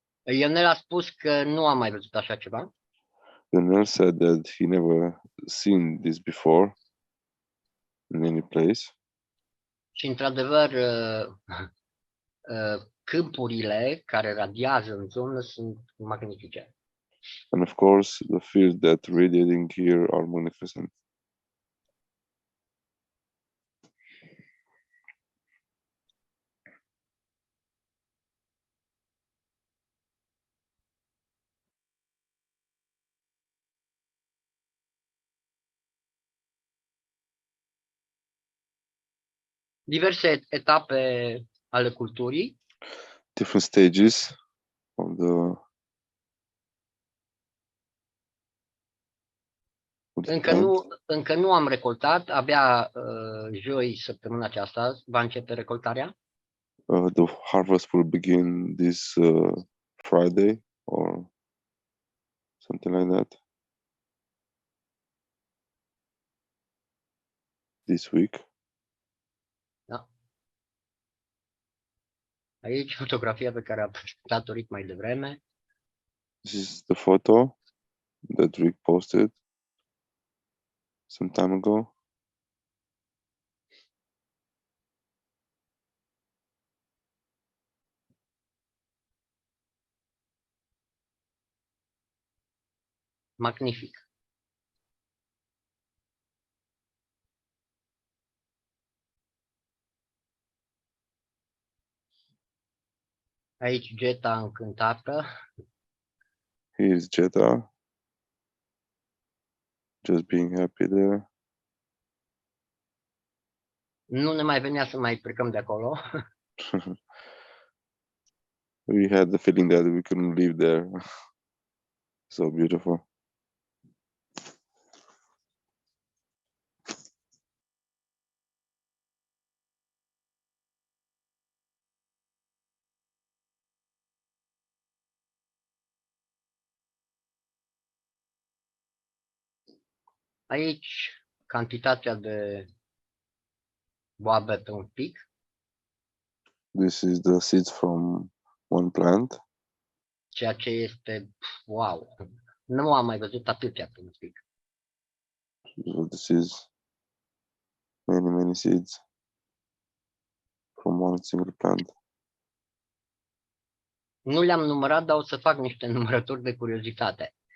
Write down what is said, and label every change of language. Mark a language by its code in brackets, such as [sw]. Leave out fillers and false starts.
[ro] Ionel a spus că nu a mai văzut așa ceva. [en] Ionel said that he never seen this before in any place. [ro] Și într-adevăr, câmpurile care radiază în zonă sunt magnifice. [en] And of course, the fields that radiating here are magnificent. [ro] Diverse etape ale culturii. [en] Different stages of the [ro] Încă nu am recoltat, abia joi săptămâna aceasta va începe recoltarea. [en] The harvest will begin this Friday or something like that. This week. [ro] Da. Aici fotografia pe care a prezentat-o Rick mai devreme. [en] This is the photo that Rick posted some time ago. [ro] Magnific. Aici Geta încântată. [en] Here is Jetta, just being happy there. [ro] Nu ne mai venea să mai plecăm de acolo. [en] We had the feeling that we couldn't live there. So beautiful. [ro] Aici cantitatea de boabe pe un pic. [en] This is the seeds from one plant. [ro] Ceea ce este wow. Nu am mai văzut atâtea pe un pic. [en] So this is many seeds from one single plant. [ro] Nu le-am numărat, dar o să fac niște numărători de curiozitate.